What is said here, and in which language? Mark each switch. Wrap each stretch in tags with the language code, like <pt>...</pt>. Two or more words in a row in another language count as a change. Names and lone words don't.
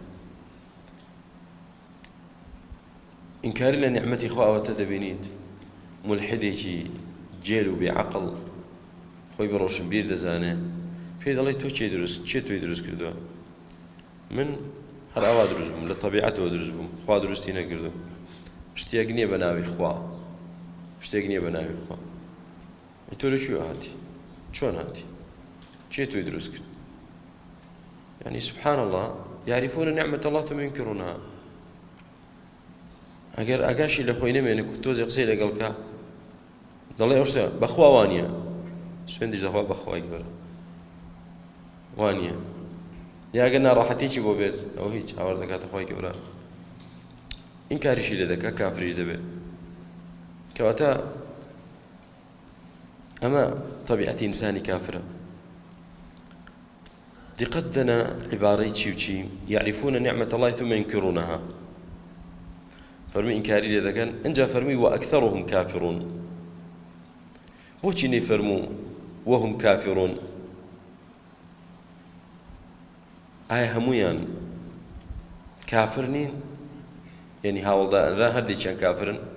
<ckb>ئینکاری لە نیعمەتی خوا ئەوەتە دەبینیت مولحدێکی جێل و بێعەقڵ خۆی بە ڕۆشنبیر دەزانێت، پێی دەڵێ تۆ چێ تۆی دروست کردووە؟ من هەر ئاوا دروست بووم، لە تەبیعەتەوە دروست بووم، خوا دروستی نەکردووم. شتێک نییە بە ناوی خوا، شتێک نییە بە ناوی خوا. تۆ لەکوێ هاتی؟ چۆن هاتی؟ چێ تۆی دروست کرد؟</ckb> <ar>يعني سبحان الله يعرفون نعمة الله ثم ينكرونها.</ar> <ckb>ئەگەر ئاگاشی لە خۆی نەمێنێ و تۆزێ قسەی لەگەڵکە دەڵێ ئەو شتە بەخوا وانە، سوێندیش دەخوا بەخوای گەورە وانە، یاگە ناڕەحەتێکی بۆ بێت ئەو هیچ هاوار دەکاتە خوای گەورە، ئینکاریشی لێ دەکات، کافریش دەبێت. کەواتە ئەمە طبیعەتی ئینسانی کافرە. دقت دەنا عیبارەی چی و چی؟</ckb> <ar>يعرفون نعمة الله ثم ينكرونها.</ar> <ckb>فەرمی ئینکاری لێ دەکەن، ئەنجا فەرمی</ckb> <ar>وأكثرهم كافرون.</ar> <ckb>بۆچی نەیفەرموو</ckb> <ar>وهم كافرون؟</ar> <ckb>ئایا هەموویان کافر نین؟ یعنی هاوڵداران هەردێکیان کافرن؟</ckb>